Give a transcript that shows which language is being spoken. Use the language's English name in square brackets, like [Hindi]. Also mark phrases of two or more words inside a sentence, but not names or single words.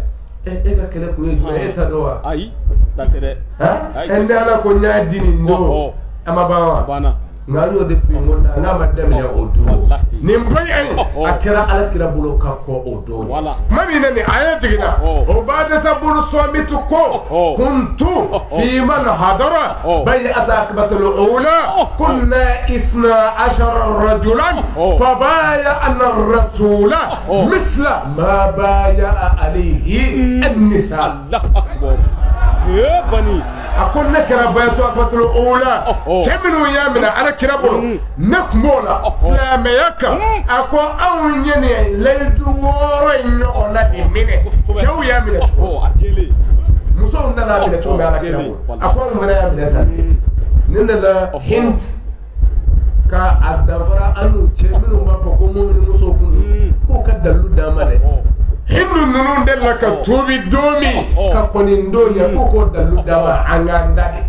[Bambara] e ka kɛlɛ kun ye jumɛn e ta dɔn wa ayi ta tɛ dɛ ɛn ala ko n y'a di nin don a ma ban wa banna nka an y'o de fi n ko n k'a ma daminɛ o don nin bɛɛ a kɛra Alakira bolo ka kɔ o don kuma min na nin a ye jiginna o Badata bun Samit ko [Arabic] كنت فيمن حضر بيعة العقبة الأولى كنا 12 رجلا فبايعنا الرسول مثل ما بايع عليه النساء. الله أكبر bani [Bambara] a ko ne kɛra bay'atu Aqbatul ula cɛ minnu y'a minɛ Alakira bolo ne tun b'o la silamɛya kan a ko anw ye nin layidu 6 in ɲɔgɔn na de minɛ cɛw y'a minɛ cogo musow nana minɛ cogo min Alakira bolo a ko anw fana y'a minɛ tan ne nana Hind ka a dafara an n'u cɛ minnu b'a fɔ ko mun ni musow kun k'u ka dalilu d'an ma dɛ Hindu ninnu delila ka tuubi don min ka kɔni don ɲɛ k'u k'o dalilu d'an ma an k'an da de